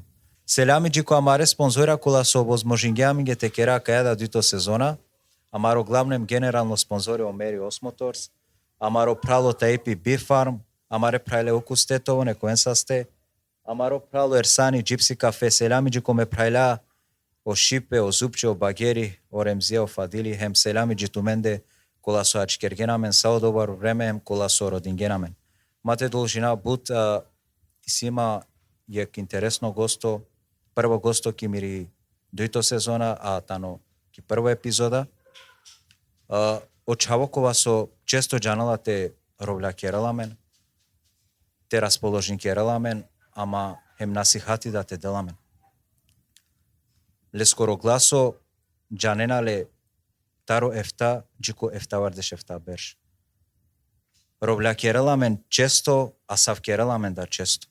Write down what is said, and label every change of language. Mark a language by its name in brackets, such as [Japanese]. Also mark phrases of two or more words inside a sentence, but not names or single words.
[Romany] Селями джико Амаре спонзора кола со возможингеаминге те кера кајада дуито сезона, Амаро главнем генерално спонзори Омери Осмоторс, Амаро прало таипи Бифарм, Амаре прайле окустетово некоенсасте, Амаро прало Ерсани Джипси кафе, селями джико ме прайла o Шипе, o Зупче, o Багери, o Ремзија, o Фадили, хем селями джитуменде, кола со ачкергенамен, сао [Macedonian] добар време, [Romany] хем кола со родингенамен. Мате должина бут, сима јек интересно госто, прво госто ки мири дуито сезона, а тано ки прва епизода. Очавокова со често джанала те ровля кераламен, те расположен кераламен, ама хем насихати да те деламен. Ле скоро гласо джаненале таро ефта, джико ефта вардеш ефта берш. Ровля кераламен често, а сав кераламен да често.